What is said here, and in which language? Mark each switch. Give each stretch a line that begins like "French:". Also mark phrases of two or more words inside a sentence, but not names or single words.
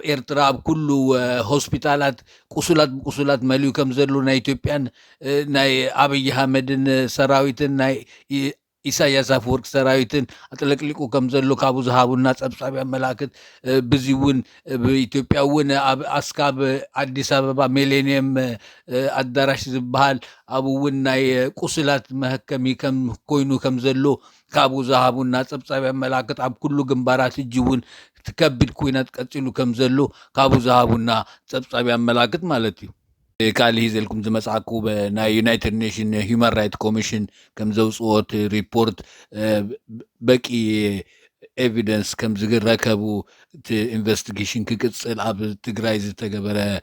Tigrinya: ኤርትራ ኣብ ኩሉ ሆስፒታላት ቁሱላት መሊኡ ከም ዘሎ ናይ ኢትዮጵያን ናይ አብይ አህመድን ሰራዊትን ናይ ኢሳያስ አፈወርቅ ሰራዊትን አጥለቅሊቁ ከም ዘሎ ካብኡ ዝሃቡና ፀብፃብ ኣመላክት በዚ እውን በኢትዮጵያ እውን ኣብ ኣስካብ አዲስ አበባ ሚሌኒየም አዳራሽ ዝበሃል ኣብ እውን ናይ ቁስላት መህከሚ ከም ኮይኑ ከም ዘሎ ካብኡ ዝሃቡና ፀብፃብ ኣመላክት ኣብ ኩሉ ግንባራት ሕጂ እውን ትከቢድ ኩናት ቀፂሉ ከም ዘሎ ካብኡ ዝሃቡና ፀብፃብ ኣመላክት ማለት እዩ። ካልእ ሂዘልኩም ዝመጽኣኩ ናይ ዩናይትድ ኔሽን ሂውማን ራይት ኮሚሽን ከም ዘውፅኦት ሪፖርት በቂ ኤቪደንስ ከም ዝረከቡ እቲ ኢንቨስቲጌሽን ክቅፅል ኣብ ትግራይ ዝተገበረ